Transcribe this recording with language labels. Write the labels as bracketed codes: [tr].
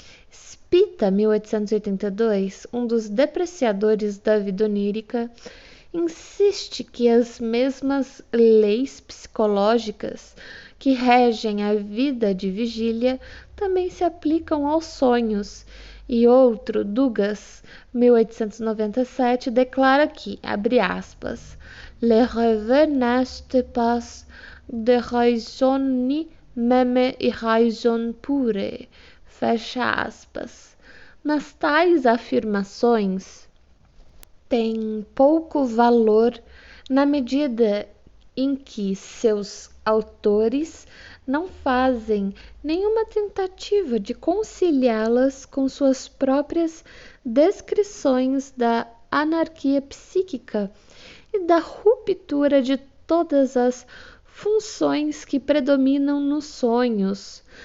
[pt] Spita, 1882, um dos depreciadores da vida onírica, insiste que as mesmas leis psicológicas que regem a vida de vigília também se aplicam aos sonhos. E outro, Dugas, 1897, declara que, abre aspas, [fr] les rêves n'ont pas de raison ni même raison pure, [pt] fecha aspas. Mas tais afirmações têm pouco valor na medida em que seus autores não fazem nenhuma tentativa de conciliá-las com suas próprias descrições da anarquia psíquica e da ruptura de todas as funções que predominam nos sonhos.